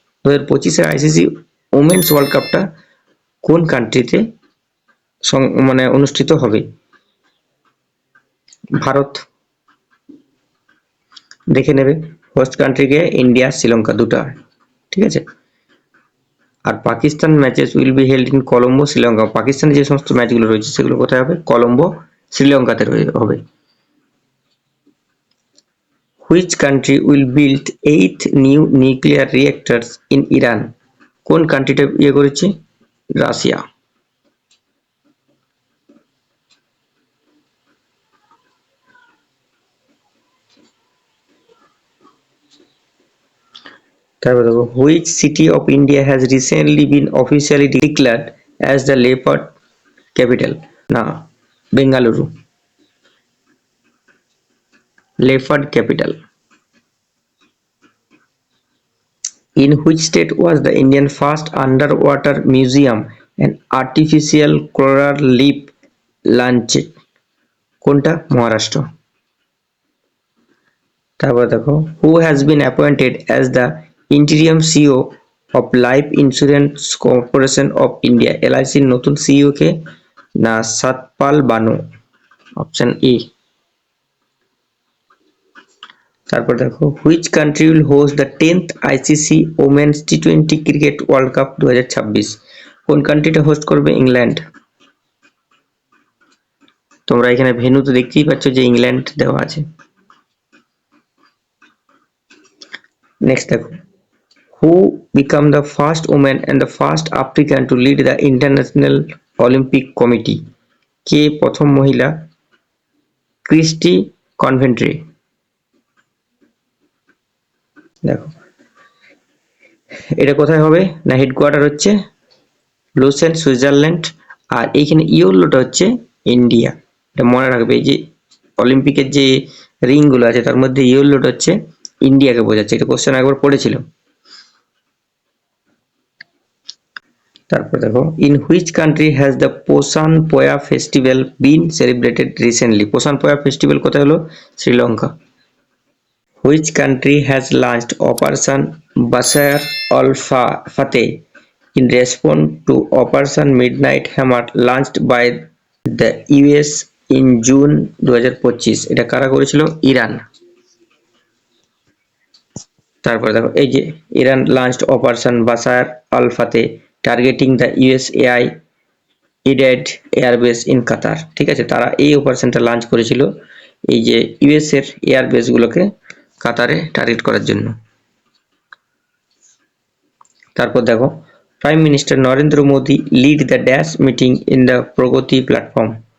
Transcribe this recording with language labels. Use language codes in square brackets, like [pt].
[bn] 2025 এর ICC Women's World Cupটা কোন কান্ট্রিতে মানে অনুষ্ঠিত হবে? ভারত। দেখে নেবে হোস্ট কান্ট্রিকে ইন্ডিয়া, শ্রীলঙ্কা দুটা, ঠিক আছে। আর [en] Pakistan matches will be held in Colombo, Sri Lanka. [bn] পাকিস্তানে যে সমস্ত ম্যাচগুলো রয়েছে সেগুলো কোথায় হবে? কলম্বো, শ্রীলঙ্কাতে হবে। [en] Which country will build 8 new nuclear reactors in Iran? [bn] কোন কান্ট্রিটা ইয়ে করেছে? রাশিয়া। তারপর দেখো [en] which city of India has recently been officially declared as the leopard capital? [bn] না, Bengaluru, leopard capital. [en] In which state was the Indian first underwater museum and artificial coral reef launched? [bn] কোনটা? মহারাষ্ট্র। তারপর দেখো [en] who has been appointed as the interim CEO of Life Insurance Corporation of India? [bn] LIC এর নতুন CEO কে? না, Satpal Banu, option E। তারপর দেখো [en] which country will host the 10th ICC Women's T20 Cricket World Cup 2026? [bn] কোন কান্ট্রিটা host করবে? England. তোমরা এখানে venue তো দেখতেই পাচ্ছ যে ইংল্যান্ড দেওয়া আছে। নেক্সট দেখো [en] who became the first woman and the first African to lead the International Olympic Committee? [bn] কে প্রথম মহিলা? ক্রিস্টি কনভেন্ট্রি। দেখো এটা কোথায় হবে? না, হেডকোয়ার্টার হচ্ছে লুসেন, সুইজারল্যান্ড। আর এইখানে ইয়োলোটা হচ্ছে ইন্ডিয়া। এটা মনে রাখবে, এই যে অলিম্পিকের যে রিং গুলো আছে তার মধ্যে ইয়েলোটা হচ্ছে ইন্ডিয়াকে বোঝাচ্ছে। এটা কোশ্চেন একবার পড়েছিল। তারপর দেখো, [en] In which country has the Poson Poya festival been celebrated recently? [bn] পোসান পোয়া ফেস্টিভ্যাল কোথায় হলো? Sri Lanka. [en] Which country has launched operation Bashar al Fateh in response to Operation Midnight Hammer launched by the US in June 2025? [bn] এটা কারা করেছিল? ইরান। তারপরে দেখো, এই যে [en] Iran launched Operation Bashar al-Fateh targeting the USAI aided airbase in Qatar। [bn] ঠিক আছে, তারা এই অপারেশনটা লঞ্চ করেছিল এই যে ইউএস এর এয়ারবেস গুলোকে কাতারে টার্গেট করার জন্য। তারপর দেখো, [en] Prime minister Narendra Modi lead the dash meeting in the Pragati platform.